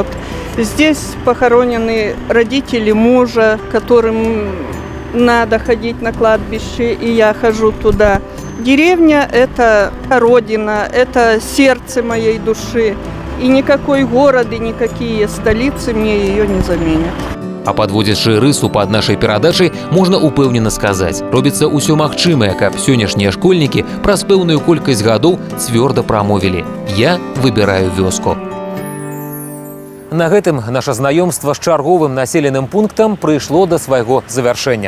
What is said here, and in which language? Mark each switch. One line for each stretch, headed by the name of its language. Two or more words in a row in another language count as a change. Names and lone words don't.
Russian: Здесь похоронены родители мужа, которым надо ходить на кладбище, и я хожу туда. Деревня – это родина, это сердце моей души. И никакой город, и никакие столицы мне ее не заменят.
Belarusian: А падводзячы рысу пад нашай перадачай, можна упэўнена сказаць, робіцца ўсё магчымае, каб сённяшнія школьнікі праз пэўную колькасць гадоў цвёрда прамовілі: «Я выбіраю вёску». На гэтым наша знаёмства з чарговым населеным пунктам прыйшло да свайго завяршэння.